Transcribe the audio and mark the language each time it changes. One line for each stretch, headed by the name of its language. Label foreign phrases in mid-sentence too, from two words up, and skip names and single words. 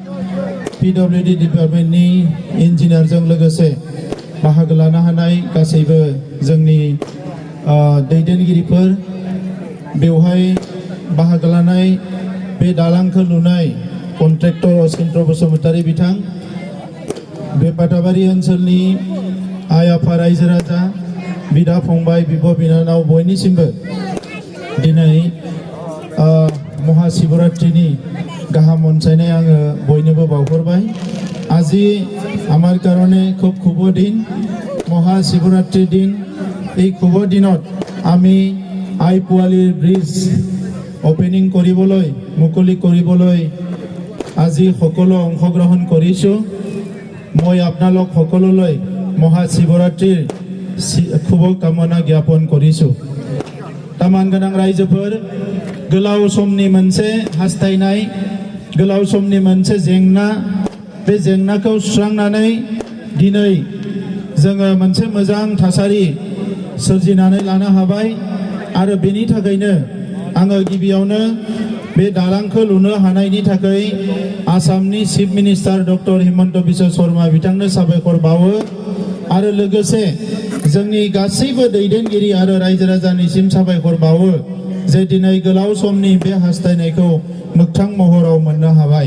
Bodo: PWD डिपार्टमेन्टनि इन्जिनियारजों लोगोसे बाहागो लानो हानाय गासैबो जोंनि दैदेनगिरिफोर, बेवहाय बाहागो लानाय बे दालांखौ लुनाय कन्ट्रेक्टर अचिन्त बसुमतारी बिथां, बे पाटाबारी ओनसोलनि आइ आफा रायजो राजा बिदा फंबाय बिब' बिनानाव बयनिसिमबो दिनै महाशिवरात्रिनि गाहाम अनसायनाय आङो बयनोबो बावहरबाय।
Assamese: আজি আমার কারণে খুব শুভ দিন, মহাশিবরাত্রির দিন। এই শুভ দিনত আমি আই পুৱালিৰ
English: bridge opening
Assamese: কৰিবলৈ মুকলি কৰিবলৈ আজি সকলো অংশগ্ৰহণ কৰিছোঁ। মই আপোনালোক সকলোলৈ মহাশিবৰাত্ৰিৰ শুভকামনা জ্ঞাপন কৰিছোঁ।
Bodo: तामान गोनां रायजोफोर, गोलाव समनि मोनसे हास्थायनाय, गोलाव समनि मोनसे जेंना, बे जेंनाखौ सुस्रांनानै दिनै जोङो मोनसे मोजां थासारि सोरजिनानै लानो हाबाय आरो बेनि थाखायनो आङो गिबियावनो बे दालांखौ लुनो हानायनि थाखाय आसामनि
English: chief minister
Bodo: डक्टर हिमन्त बिश्व शर्मा बिथांनो साबायखर बावो आरो लोगोसे जोंनि गासैबो दैदेनगिरि आरो रायजो राजानिसिम साबायखर बावो जे दिनै गोलाव समनि बे हास्थायनायखौ मोगथां महराव मोननो हाबाय।